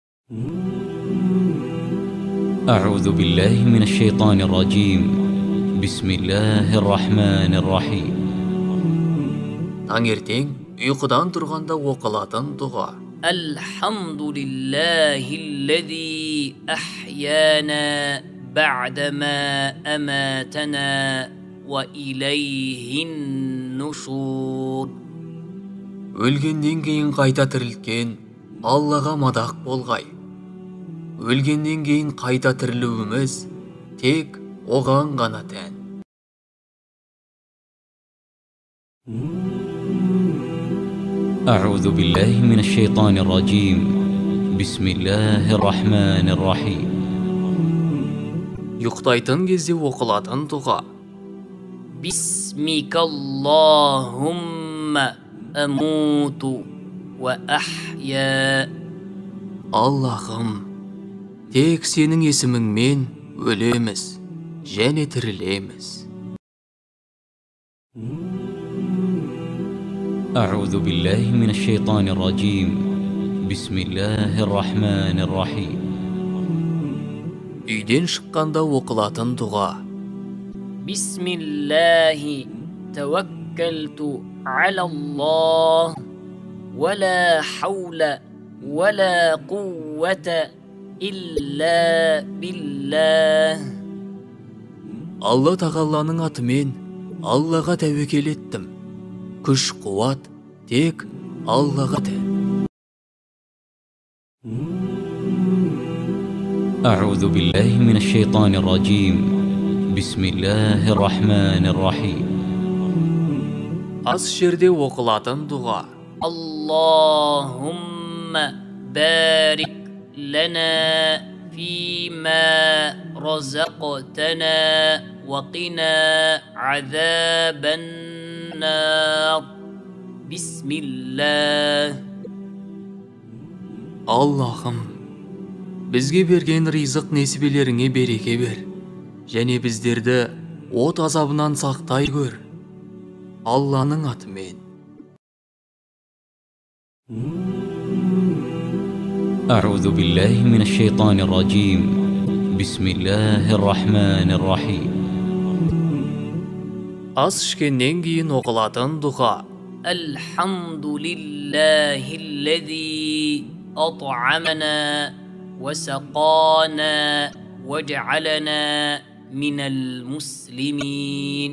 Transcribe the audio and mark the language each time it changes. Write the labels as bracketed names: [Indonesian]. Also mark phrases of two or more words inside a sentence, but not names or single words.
[Arabic] أعوذ بالله من الشيطان الرجيم بسم الله الرحمن الرحيم [Kazakh] Таңертең ұйқыдан тұрғанда оқылатын дұға. [Arabic] الحمد لله الذي أحيانا بعد ما أماتنا وإليه النشور. [Kazakh] Өлгеннен кейін қайта тірілткен Аллаға мадақ болғай. Өлгеннен кейін қайта тірілуіміз тек оған ғана тән. [Arabic] أعوذ بالله من الشيطان الرجيم بسم الله الرحمن الرحيم [Kazakh] Ұйықтайтын кезде оқылатын дұға. [Arabic] باسمك اللهم أموت وأحيا. [Kazakh] Аллахым, тек сенің есіміңмен өлеміз және тірілеміз. [Arabic] أعوذ بالله من الشيطان الرجيم بسم الله الرحمن الرحيم [Kazakh] Үйден шыққанда оқылатын дұға. [Arabic] بسم الله توكلت على الله ولا حول ولا قوة إلا بالله. [Kazakh] Алла тағаланың атымен Аллаға тәуекел еттім. Күш қуат тек Аллаға тән. [Arabic] أعوذ بالله من الشيطان الرجيم بسم الله الرحمن الرحيم [Kazakh] Ас жерде оқылатын дұға. [Arabic] اللهم بارك لنا فيما رزقتنا وقنا عذاب النار. Bismillah. [Kazakh] Аллахым, бізге берген ризық несібелеріңе береке бер, және біздерді от азабынан сақтай көр. Алланың атымен. [Arabic] أعوذ بالله من الشيطان الرجيم بسم الله الرحمن الرحيم [Kazakh] Ас ішкеннен кейін оқылатын дұға. [Arabic] الحمد لله الذي أطعمنا وسقانا وجعلنا من المسلمين.